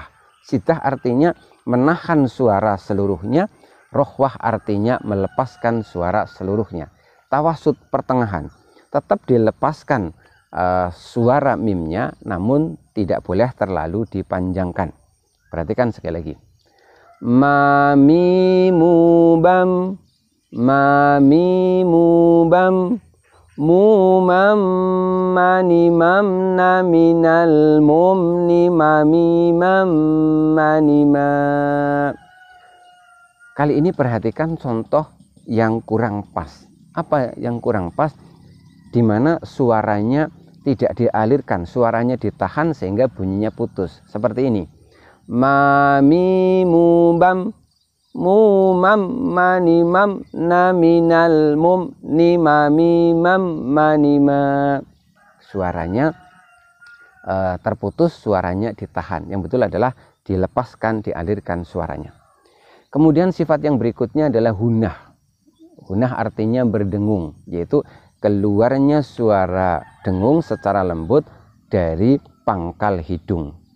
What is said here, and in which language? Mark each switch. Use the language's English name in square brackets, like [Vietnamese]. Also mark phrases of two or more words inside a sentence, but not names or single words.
[Indonesian] Syiddah artinya menahan suara seluruhnya, rohwah artinya melepaskan suara seluruhnya. Tawassut pertengahan, tetap dilepaskan suara mimnya, namun tidak boleh terlalu dipanjangkan. Perhatikan sekali lagi. Ma mi mu bam, ma mi mu bam, mu mam mani mam na minal mum ni mami mam mani ma. Kali ini perhatikan contoh yang kurang pas. Apa yang kurang pas? Di mana suaranya tidak dialirkan, suaranya ditahan sehingga bunyinya putus. Seperti ini. Ma mi mu bam, mu mam mani mam na minal mum ni mami mam mani ma. Suaranya terputus, suaranya ditahan. Yang betul adalah dilepaskan, dialirkan suaranya. Kemudian sifat yang berikutnya adalah hunah. Hunah artinya berdengung, yaitu keluarnya suara dengung secara lembut dari pangkal hidung.